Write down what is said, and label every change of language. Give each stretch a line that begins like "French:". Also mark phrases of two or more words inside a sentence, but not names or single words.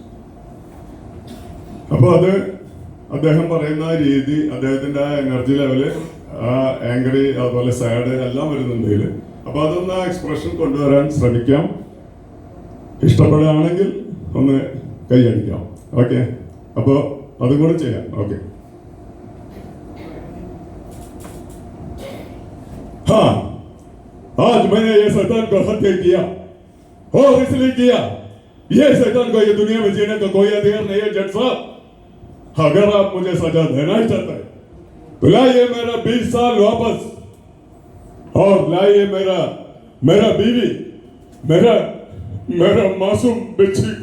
Malayalam: അപ്പൊ അത് അദ്ദേഹം പറയുന്ന രീതി, അദ്ദേഹത്തിന്റെ ആ
English: energy level,
Malayalam: ആ ആംഗ്രി, അതുപോലെ സാഡ് എല്ലാം വരുന്നുണ്ട് ഇതിൽ. അപ്പൊ അതൊന്ന് എക്സ്പ്രഷൻ കൊണ്ടുവരാൻ ശ്രമിക്കാം. ഇഷ്ടപ്പെടുകയാണെങ്കിൽ ഒന്ന് കൈയടിക്കാം. ഓക്കെ, അപ്പൊ അതും കൂടെ ചെയ്യാം. ഓക്കെ.
Hindi: हाँ, आज मैंने ये शैतान को हत्या किया और इसलिए किया, ये शैतान को ये दुनिया में जीने का कोई अधिकार नहीं है जज साहब. अगर आप मुझे सजा देना ही चाहते हैं तो लाइए मेरा 20 साल वापस, और लाइए मेरा बीवी, मेरा मासूम बच्ची को.